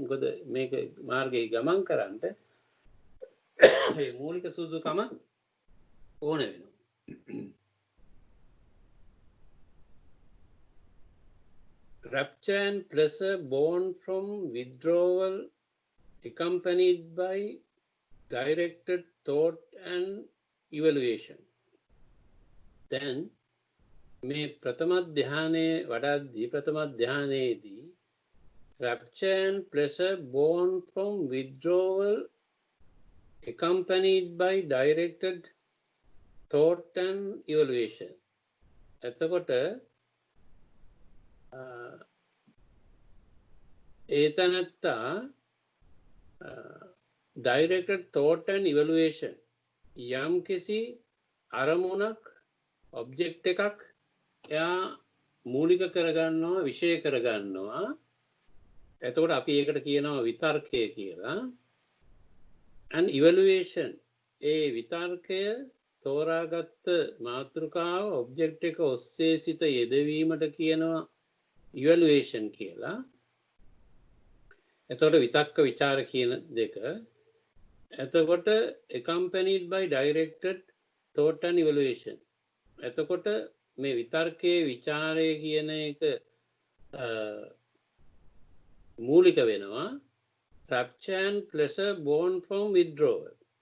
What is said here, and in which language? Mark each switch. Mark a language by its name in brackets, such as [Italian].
[Sinhala] මොකද මේක මාර්ගයේ ගමන් කරන්නට මේ මූලික සුදුකම ඕන වෙනවා. [English] Rapture and pleasure born from withdrawal accompanied by directed thought and evaluation. Then [Sinhala] මේ ප්‍රථම ධ්‍යානයේ වඩාදී ප්‍රථම ධ්‍යානයේදී [English] rapture and pleasure born from withdrawal accompanied by directed thought and evaluation. [Sinhala] එතකොට ඒතනත්තා [English] directed thought and evaluation [Sinhala] යම් කිසි අරමුණක් ඔබ්ජෙක්ට් එකක් එයා මූලික කරගන්නවා, විෂය කරගන්නවා. එතකොට අපි ඒකට කියනවා විතර්කය කියලා. [English] and evaluation [Sinhala] ඒ විතර්කය තෝරාගත්ත මාතෘකාව ඔබ්ජෙක්ට් එක ඔස්සේ සිත යෙදවීමට කියනවා evaluation කියලා. එතකොට විතක්ක විචාර කියන දෙක. එතකොට [English] accompanied by directed thought and evaluation. [Sinhala] එතකොට මේ විතර්කයේ විචාරය කියන එක මූලික වෙනවා. [English] rapture and pleasure born from withdrawal.